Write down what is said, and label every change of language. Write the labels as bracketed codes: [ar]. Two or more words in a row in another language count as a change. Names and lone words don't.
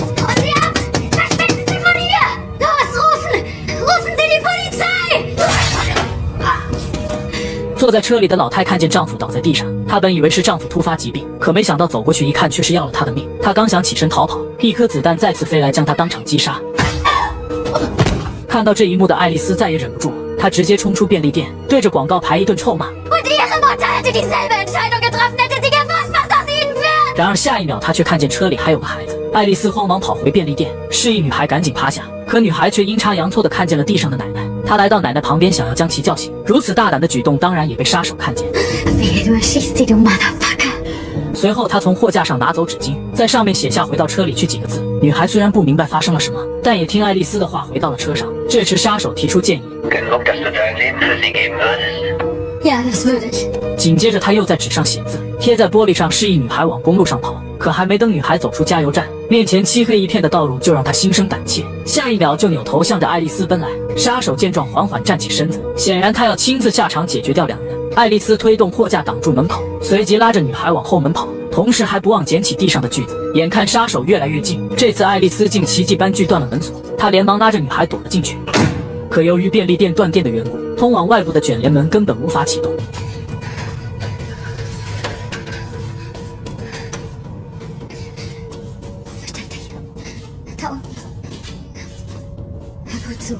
[zh] 坐在车里的老太看见丈夫倒在地上，她本以为是丈夫突发疾病，可没想到走过去一看，却是要了他的命。她刚想起身逃跑，一颗子弹再次飞来，将她当场击杀。看到这一幕的爱丽丝再也忍不住了，她直接冲出便利店，对着广告牌一顿臭骂。 [de] Und ihre Mutter hätte dieselbe Entscheidung getroffen, hätte sie gewusst, was aus ihnen wird. [zh] 然而下一秒，她却看见车里还有个孩子。爱丽丝慌忙跑回便利店，示意女孩赶紧趴下，可女孩却阴差阳错地看见了地上的奶奶。她来到奶奶旁边，想要将其叫醒。如此大胆的举动，当然也被杀手看见。 [de] Wehe, du erschießt sie, du Motherfucker. [zh] 随后，他从货架上拿走纸巾，在上面写下回到车里去几个字。女孩虽然不明白发生了什么，但也听爱丽丝的话回到了车上。这时，杀手提出建议 [de] Genug, dass du dein Leben für sie geben würdest. Ja, das würde ich. [zh] 紧接着，他又在纸上写字，贴在玻璃上，示意女孩往公路上跑。可还没等女孩走出加油站，面前漆黑一片的道路就让她心生胆怯。下一秒就扭头向着爱丽丝奔来。杀手见状，缓缓站起身子，显然他要亲自下场解决掉两人。爱丽丝推动货架挡住门口，随即拉着女孩往后门跑，同时还不忘捡起地上的锯子。眼看杀手越来越近，这次爱丽丝竟奇迹般锯断了门锁，她连忙拉着女孩躲了进去。可由于便利店断电的缘故，通往外部的卷帘门根本无法启动。 [de] Da unten. Hör gut zu.